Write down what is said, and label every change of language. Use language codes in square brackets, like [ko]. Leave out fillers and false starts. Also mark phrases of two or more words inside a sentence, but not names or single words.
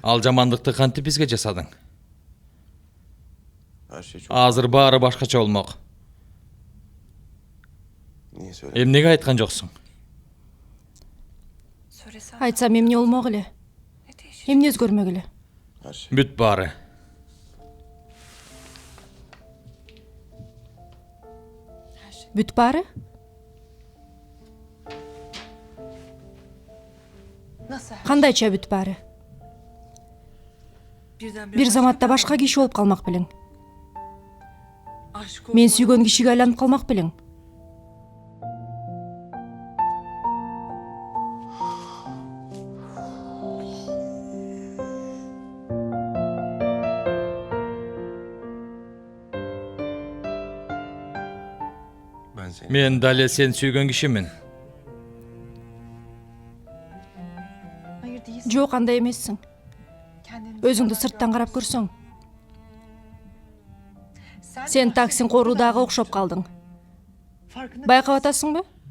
[ky] Ал жамандыкты кантип бизге жасадың? [tr] Her şey çok... [ky] Азыр баары башкача болмок. [tr] Niye söyle? [ky] Эмнеге айткан жоксуң? Айтсам эмне болмок эле? Эмне өзгөрмөк эле? [tr] Her şey. [ky] Бүт баары. Бүт баары? Кандайча бүт баары? Бир заматта башка киши болуп калмак белең. Мен сүйгөн кишиге айланып калмак белең. [tr] Ben seni... [ky] Мен дале сен сүйгөн кишимин. Жок, андай эмессиң. Өзүңдү сырттан карап көрсөң. Сен таксин коруудагы окшоп калдың. Байкап атасыңбы?